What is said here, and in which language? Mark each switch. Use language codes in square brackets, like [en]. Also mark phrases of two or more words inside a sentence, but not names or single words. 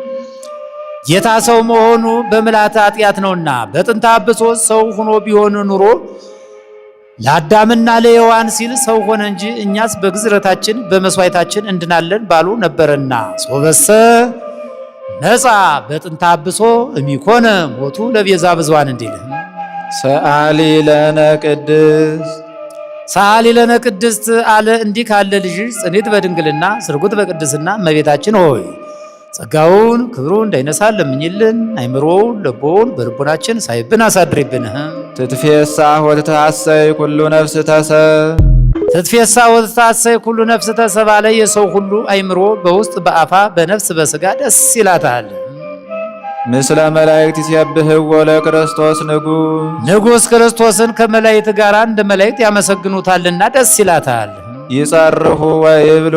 [am] ጌታ ሰው መሆኑ በምልዓተ ኃጢአት ነውና በጥንተ አብሶ ሰው ሆኖ ቢሆን ኑሮ ለአዳምና ለሔዋን ሲል ሰው ሆነ እንጂ እኛስ በግዝረታችን በመስዋዕታችን እንድናለን ባሉ ነበርና [gez] ሶበሰ ነፃ በጥንተ አብሶ እሚኮነ ሞቱ ለቤዛ ብዙኃን [am] እንዲል [gez] ሰአሊ ለነ ቅድስት ሰአሊ ለነ ቅድስት [am] አለ። እንዲህ ካለ ልጅ ጽኒት በድንግልና ስርጉት በቅድስና እመቤታችን ሆይ ጸጋውን ክብሩን እንዳይነሳን ለምኝልን። አይምሮውን ልቦውን በልቦናችን ሳይብን አሳድሪብን። [gez] ትትፌሳ ወትታሰይ ኩሉ ነፍስ ተሰብ ትትፌሳ ወትታሰይ ኩሉ ነፍስ ተሰብ [am] አለ። የሰው ሁሉ አይምሮ በውስጥ በአፋ በነፍስ በስጋ ደስ ይላታል። [gez] ምስለ መላእክት ይሴብሕዎ ለክርስቶስ [am] ንጉሥ ክርስቶስን ከመላእክት ጋር እንደ መላእክት ያመሰግኑታልና ደስ ይላታል። [gez] ይጸርሁ ወይብሉ